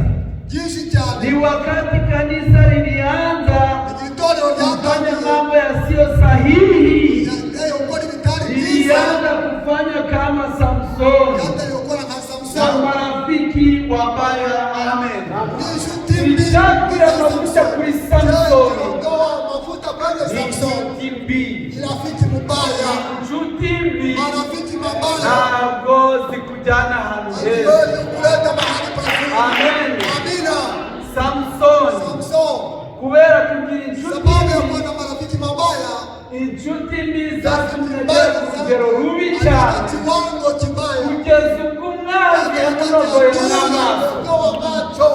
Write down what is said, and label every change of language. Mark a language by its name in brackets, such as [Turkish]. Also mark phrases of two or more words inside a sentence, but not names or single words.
[Swahili] Ni wakati kanisa lilianza kufanya mambo yasiyo sahihi, lilianza kufanya kama Samsoni na marafiki wabaya. [Kinyarwanda] Amen. [Swahili] Nishati ya mafuta [Kinyarwanda] kuri Samsoni ni inshuti mbi. Inshuti mbi ntabwo zikujyana ahantu heza. Amen. Samsoni kubera kugira inshuti mbi zatumye agera ku rugero rubi cyane, kugeza ubwo umwanzi yamunogoye n'amaso.